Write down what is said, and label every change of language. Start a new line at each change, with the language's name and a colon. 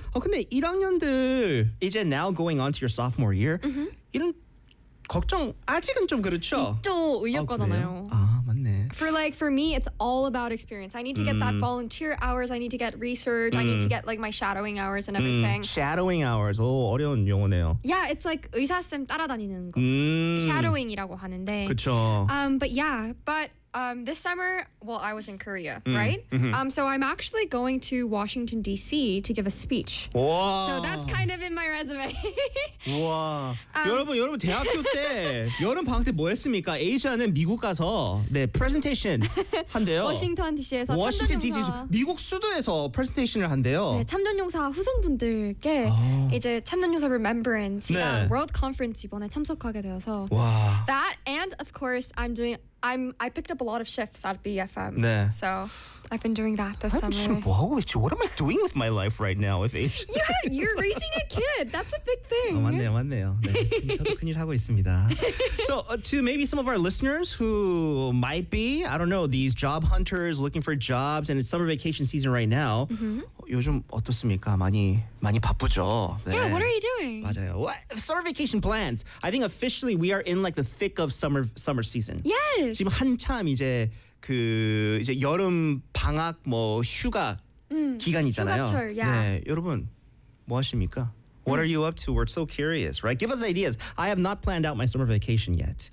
Korean: 근데 1학년들, 이제
English: now going on to your sophomore year, mm-hmm.
Korean: 이런 걱정 아직은 좀 그렇죠? 있죠, 의역과잖아요. 아, 맞네.
English: For me, it's all about experience. I need to get that volunteer hours. I need to get research. I need to get like my shadowing hours and everything. Shadowing hours.
Korean: 오, 어려운 용어네요.
English: Yeah, it's like
Korean: 의사쌤 따라다니는 거. Shadowing이라고 하는데. 그쵸.
English: But this summer, well, I was in Korea, right? Mm-hmm. So I'm actually going to Washington, D.C. to give a speech. Wow. So that's kind of in my resume. Wow.
Korean: 여러분, 대학교 때, 여름 방학 때 뭐 했습니까? 아시아는 미국 가서, 네, presentation 한대요. Washington, D.C.에서 Washington, D.C. 미국 수도에서 presentation을 한대요. 네, 참전용사 후손분들께 이제 참전용사 remembrance, 네. World Conference 이번에 참석하게 되어서.
English: Wow. That, and of course, I picked up a lot of shifts at BFM.
Korean: 네.
English: So I've been doing that this summer.
Korean: 지금 뭐 하고 있지?
English: What am I doing with my life right now? If it's you're raising a kid. That's a big thing.
Korean: 맞네요, 맞네요. 네. 저도 큰일 하고 있습니다.
English: So to maybe some of our listeners who might be, I don't know, these job hunters looking for jobs and it's summer vacation season right now. Mm-hmm.
Korean: 요즘 어떻습니까? 많이 바쁘죠?
English: 네. Yeah, what are you doing?
Korean: 맞아요.
English: What? Summer vacation plans. I think officially we are in like the thick of summer season. Yes.
Korean: 지금 한참 이제 그 이제 여름 방학 뭐 휴가 기간이잖아요. 휴가철, yeah. 네, 여러분 뭐 하십니까?
English: What are you up to? We're so curious, right? Give us ideas. I have not planned out my summer vacation yet.